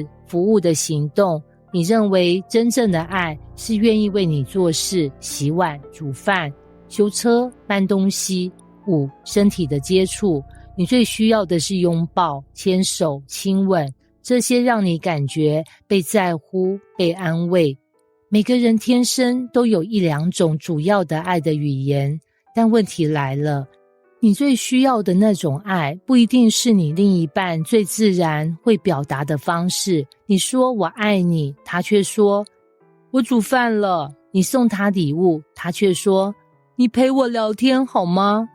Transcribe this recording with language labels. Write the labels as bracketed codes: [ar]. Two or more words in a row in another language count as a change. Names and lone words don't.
[zh] 服務的行動，你認為真正的愛是願意為你做事，洗碗、煮飯、修車、搬東西。5. 身體的接觸，你最需要的是擁抱、牽手、親吻，這些讓你感覺被在乎、被安慰。每個人天生都有1-2種主要的愛的語言，但問題來了，你最需要的那種愛，不一定是你另一半最自然會表達的方式。你說我愛你，他卻說我煮飯了。你送他禮物，他卻說你陪我聊天好嗎？